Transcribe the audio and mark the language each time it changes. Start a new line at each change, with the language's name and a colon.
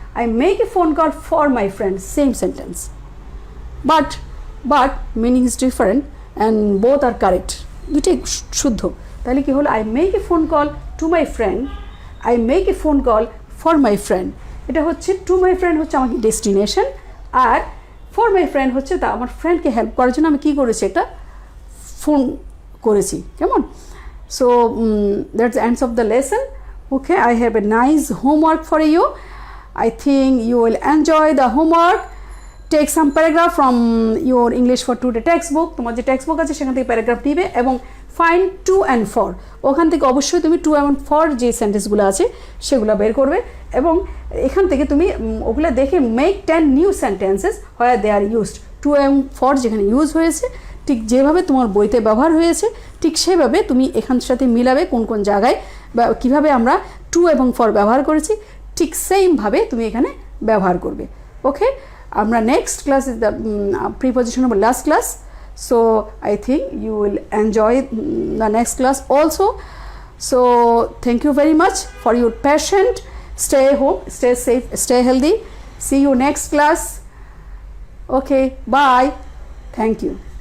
English: I make a phone call for my friend, same sentence, but meaning is different and both are correct,
Bangla: দুটোই শুদ্ধ। তাহলে কি হলো,
English: I make a phone call to my friend,
Bangla: I make a phone call for my friend, এটা হচ্ছে to my friend হচ্ছে আমাকে destination, আর for my friend হচ্ছে তা আমার ফ্রেন্ডকে হেল্প করার জন্য আমি কী করেছি, একটা ফোন করেছি, কেমন?
English: So that's the ends of the lesson. Okay, I have a nice homework for you. I think you will enjoy the homework. Take some paragraph from your English for Today textbook.
Bangla: তোমার যে text book আছে সেখান থেকে paragraph নিবে এবং find two and for, ওখান থেকে অবশ্যই তুমি টু অ্যান্ড ফর যে সেন্টেন্সগুলো আছে সেগুলো বের করবে এবং এখান থেকে তুমি ওগুলো দেখে
English: Make 10 new sentences where they are used.
Bangla: Two and for যেখানে ইউজ হয়েছে ঠিক যেভাবে তোমার বইতে ব্যবহার হয়েছে ঠিক সেভাবে তুমি এখানের সাথে মিলাবে কোন কোন জায়গায় বা কীভাবে আমরা টু এবং ফর ব্যবহার করেছি ঠিক সেমভাবে তুমি এখানে ব্যবহার করবে।
English: Okay, আমরা next class is the preposition of last class, so I think you will enjoy the next class also. So thank you very much for your patience. Stay home, stay safe, stay healthy. See you next class. Okay, bye. Thank you.